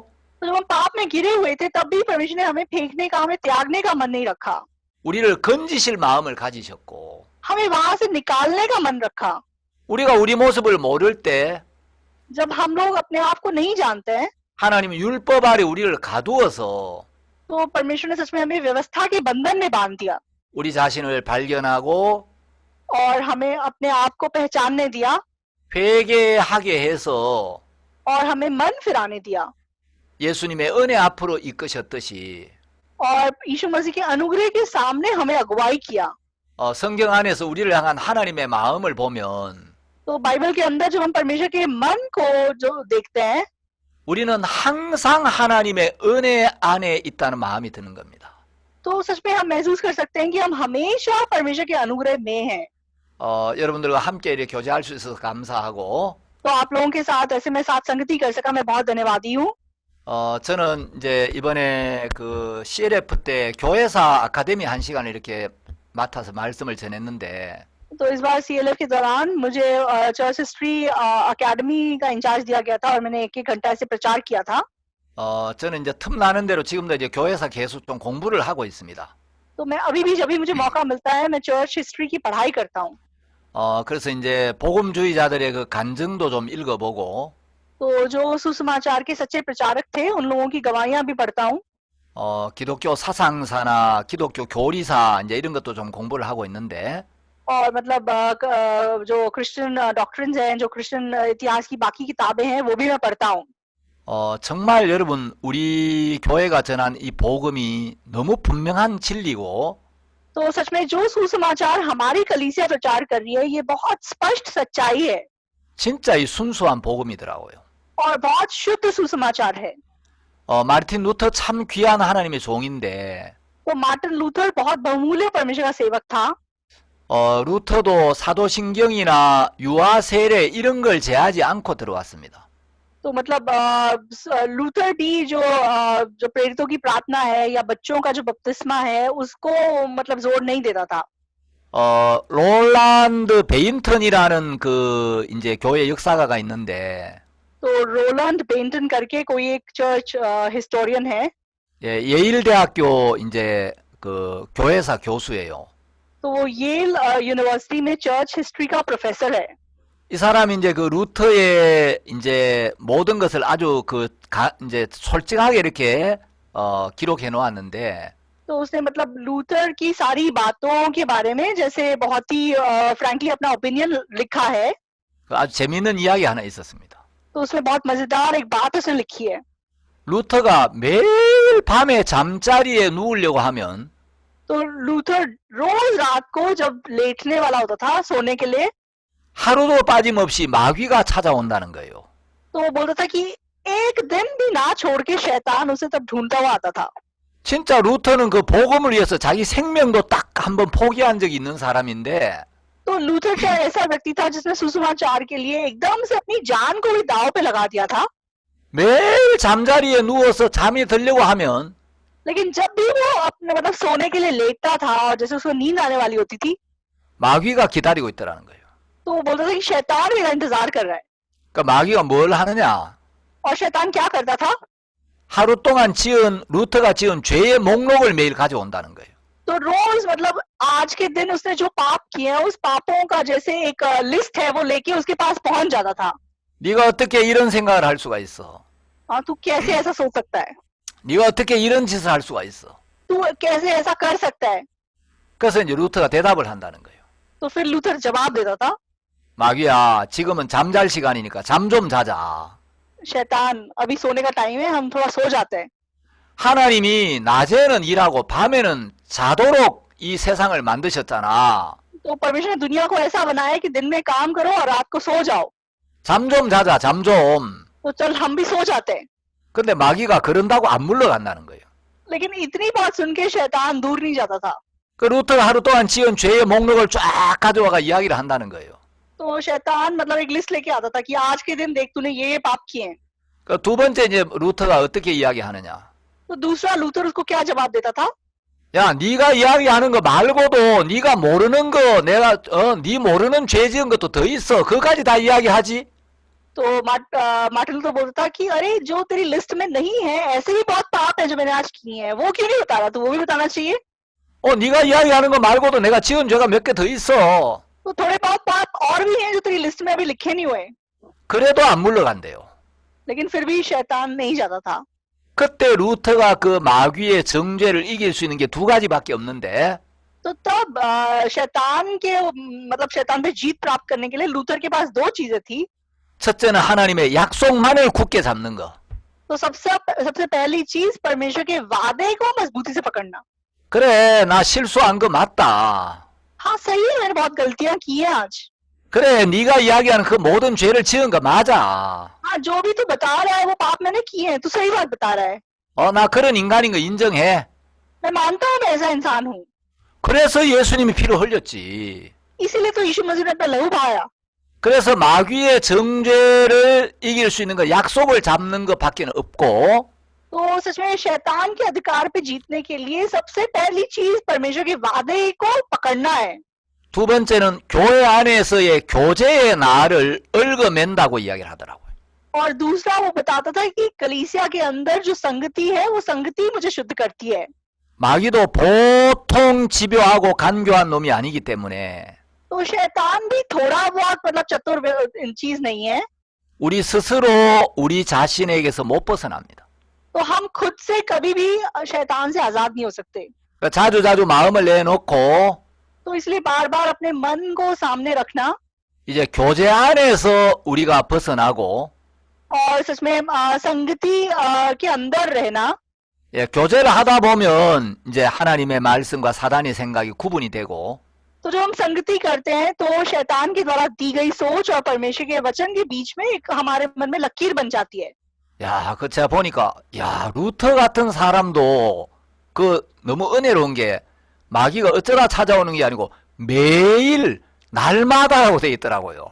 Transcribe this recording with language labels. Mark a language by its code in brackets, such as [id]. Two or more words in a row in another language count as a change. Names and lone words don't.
[hi] तो जब हम पाप में गिरे हुए थे तब भी परमेश्वर ने हमें फेंकने का हमें त्यागने का मन नहीं रखा, [ko] 우리를 건지실 마음을 가지셨고 [hi] हमें वहां से निकालने का मन रखा। [ko] 우리가 우리 모습을 모를 때 [hi] जब हम लोग अपने आप को नहीं जानते हैं [ko] 하나님이 율법 아래 우리를 가두어서 [hi] तो परमेश्वर ने सच में हमें व्यवस्था के बंधन में बांध दिया [ko] 우리 자신을 발견하고 [hi] और हमें अपने आप को पहचानने दिया [ko] 회개하게 해서 [hi] और हमें मन फिराने दिया [ko] 예수님의 은혜 앞으로 이끄셨듯이 [hi] और यीशु मसीह के अनुग्रह के सामने हमें अगुवाई किया। [ko] 성경 안에서 우리를 향한 하나님의 마음을 보면 [hi] तो बाइबल के अंदर जब हम परमेश्वर के मन को जो देखते हैं [ko] 우리는 항상 하나님의 은혜 안에 있다는 마음이 드는 겁니다. [hi] तो सच में हम महसूस कर सकते हैं कि हम हमेशा परमेश्वर के अनुग्रह में हैं। [ko] 여러분들과 함께 이렇게 교제할 수 있어서 감사하고 [hi] तो आप लोगों के साथ ऐसे मैं साथ संगति कर सका, मैं बहुत धन्यवादी हूँ। [ko] 저는 이제 이번에 그 CLF 때 교회사 아카데미 한 시간을 이렇게 맡아서 말씀을 전했는데 [hi] तो इस बार CLF के दौरान मुझे [en] church history academy [hi] का इंचार्ज दिया गया था और मैंने 1-1 घंटा ऐसे प्रचार किया था। [ko] 저는 이제 틈 나는 대로 지금도 이제 교회사 계속 좀 공부를 하고 있습니다. [hi] तो मैं अभी भी जब भी मुझे मौका मिलता है मैं [en] church history [hi] की पढ़ाई करता हूँ। [ko] 그래서 이제 복음주의자들의 그 간증도 좀 읽어보고 [hi] तो जो सुसमाचार के सच्चे प्रचारक थे उन लोगों की गवाहियां भी पढ़ता हूँ [ko] 기독교 사상사나 기독교 교리사 이제 이런 것도 좀 공부를 하고 있는데 [hi] और मतलब जो [en] Christian doctrines [hi] हैं, जो क्रिश्चियन इतिहास की बाकी किताबें हैं वो भी मैं पढ़ता हूँ। [ko] 정말 여러분 우리 교회가 전한 이 복음이 너무 분명한 진리고 [hi] तो सच में जो सुसमाचार हमारी कलीसिया प्रचार कर रही है ये बहुत स्पष्ट सच्चाई है [ko] 진짜 이 순수한 복음이더라고요. [hi] और बहुत शुद्ध सुसमाचार है। [ko] 마르틴 루터 참 귀한 하나님의 종인데 [hi] तो मार्टिन लूथर बहुत बहुमूल्य परमेश्वर का सेवक था। [ko] 루터도 사도신경이나 유아 세례 이런 걸 제하지 않고 들어왔습니다. [hi] तो मतलब लूथर भी जो प्रेरितों की प्रार्थना है या बच्चों का जो बपतिस्मा है उसको मतलब जोर नहीं देता था। [ko] 롤란드 베인턴이라는 그 이제 교회 역사가가 있는데 [hi] तो रोलैंड बेंटन करके कोई एक [en] church historian [hi] है। [ko] 예일대학교 이제 그 교회사 교수예요. [hi] तो वो येल यूनिवर्सिटी में [en] church history [hi] का प्रोफेसर है। [ko] 이 사람이 이제 그 루터의 이제 모든 것을 아주 이제 솔직하게 이렇게 기록해 놓았는데 [hi] तो उसने मतलब लूथर की सारी बातों के बारे में जैसे बहुत ही फ्रैंकली अपना ओपिनियन लिखा है। [ko] 아주 재미있는 이야기 하나 있었습니다. [hi] तो उसमें बहुत मजेदार एक बात उसने लिखी है। [ko] 루터가 매일 밤에 잠자리에 누우려고 하면 [hi] तो लूथर रोज रात को जब लेटने वाला होता था सोने के लिए [ko] 하루도 빠짐없이 마귀가 찾아온다는 거예요. [hi] तो वो बोलता था कि एक दिन भी ना छोड़ के शैतान उसे तब ढूंढता हुआ आता था। [ko] 진짜 루터는 그 복음을 위해서 자기 생명도 딱 한번 포기한 적이 있는 사람인데 [hi] तो लूथर क्या ऐसा व्यक्ति था जिसने सुसमाचार के लिए एकदम से अपनी जान को भी दांव पे लगा दिया था। [ko] 매일 잠자리에 누워서 잠이 들려고 하면 [hi] लेकिन जब भी वो अपने मतलब सोने के लिए लेटता था और जैसे उसको नींद आने वाली होती थी [ko] 마귀가 기다리고 있더라는 거예요. [hi] तो वो बोलता था कि शैतान मेरा इंतजार कर रहा है। [ko] 그러니까 마귀가 뭘 하느냐? [hi] और शैतान क्या करता था? [ko] 하루 동안 루터가 지은 죄의 목록을 매일 가져온다는 거예요. [hi] तो रोज मतलब आज के दिन उसने जो पाप किए हैं उस पापों का जैसे एक लिस्ट है वो लेके उसके पास पहुंच जाता था। [ko] 네가 어떻게 이런 생각을 할 수가 있어? [hi] हाँ तू कैसे ऐसा सोच सकता है? [ko] 네가 어떻게 이런 짓을 할 수가 있어? [hi] तू कैसे ऐसा कर सकता है? [ko] 그래서 이제 루터가 대답을 한다는 거예요. [hi] तो फिर लूथर जवाब देता था, [ko] 마귀야, 지금은 잠잘 시간이니까 잠 좀 자자. [hi] शैतान अभी सोने का टाइम है, हम थोड़ा सो जाते हैं। [ko] 하나님이 낮에는 일하고 밤에는 자도록 이 세상을 만드셨잖아. [hi] तो परमेश्वर ने दुनिया को ऐसा बनाया है कि दिन में काम करो और रात को सो जाओ। [ko] 잠 좀 자자, 잠 좀. [hi] तो चल हम भी सो जाते हैं। [ko] 근데 마귀가 그런다고 안 물러간다는 거예요. [hi] लेकिन इतनी बात सुन के शैतान दूर नहीं जाता था। [ko] 그 루터가 하루 동안 지은 죄의 목록을 쫙 가져와가 이야기를 한다는 거예요. [hi] तो शैतान मतलब एक लिस्ट लेके आता था कि आज के दिन देख तूने ये पाप किए हैं। [ko] 그 두 번째 이제 루터가 어떻게 이야기하느냐? [hi] तो दूसरा लूथर उसको क्या जवाब देता था? [ko] 야, 네가 이야기하는 거 말고도 네가 모르는 거, 내가 네 모르는 죄 지은 것도 더 있어. 그거까지 다 이야기하지. [hi] तो मार्टिन लूथर बोलता था कि अरे जो तेरी लिस्ट में नहीं है ऐसे भी बहुत पाप है जो मैंने आज किए हैं, वो क्यों नहीं बता रहा? तो वो भी बताना चाहिए। [ko] 네가 이야기하는 거 말고도 내가 지은 죄가 몇 개 더 있어. [hi] तो थोड़े बहुत पाप और भी हैं जो तेरी लिस्ट में अभी लिखे नहीं हुए। [ko] 그래도 안 물러간대요. [hi] लेकिन फिर भी शैतान नहीं जाता था। [ko] 그때 루터가 그 마귀의 정죄를 이길 수 있는 게 두 가지밖에 없는데 [hi] तो तब शैतान के मतलब शैतान पे जीत प्राप्त करने के लिए लूथर के पास दो चीजें थी। [ko] 첫째는 하나님의 약속만을 굳게 잡는 거. [hi] तो सबसे पहली चीज परमेश्वर के वादे को मजबूती से पकड़ना। [ko] 그래, 나 실수한 거 맞다. [hi] हाँ सही है, मैंने बहुत गलतियां की है आज। [ko] 그래, 네가 이야기하는 그 모든 죄를 지은 거 맞아. [hi] हाँ जो भी तू बता रहा है वो पाप मैंने किए हैं, तू सही बात बता रहा है। [ko] 나 그런 인간인 거 인정해. [hi] मैं मानता हूँ मैं ऐसा इंसान हूँ। [ko] 그래서 예수님이 피를 흘렸지. [hi] इसीलिए तो यीशु मसीह ने अपना लहू बहाया। [ko] 그래서 마귀의 정죄를 이길 수 있는 거, 약속을 잡는 것밖에는 없고, [hi] तो सच में शैतान के अधिकार पे जीतने के लिए सबसे पहली चीज परमेश्वर के वादे को पकड़ना है। [ko] 두 번째는 교회 안에서의 교제의 날을 얽어맨다고 이야기를 하더라고요. [hi] और दूसरा वो बताता था कि कलीसिया के अंदर जो संगति है वो संगति मुझे शुद्ध करती है। [ko] 마귀도 보통 집요하고 간교한 놈이 아니기 때문에 [hi] तो शैतान भी थोड़ा बहुत मतलब चतुर चीज नहीं है। [ko] 우리 스스로 우리 자신에게서 못 벗어납니다. [hi] तो हम खुद से कभी भी शैतान से आजाद नहीं हो सकते। [ko] 자주자주 마음을 내놓고 [hi] तो इसलिए बार बार अपने मन को सामने रखना [ko] 이제 교제 안에서 우리가 벗어나고 [hi] और सच में संगति के अंदर रहना। [ko] 예, 교제를 하다 보면 이제 하나님의 말씀과 사단의 생각이 구분이 되고 [hi] तो जब हम संगति करते हैं तो शैतान के द्वारा दी गई सोच और परमेश्वर के वचन के बीच में एक हमारे मन में लकीर बन जाती है। [ko] 야, 그 제가 보니까 야, 루터 같은 사람도 그 너무 은혜로운 게 마귀가 어쩌다 찾아오는 게 아니고 매일 날마다라고 돼 있더라고요.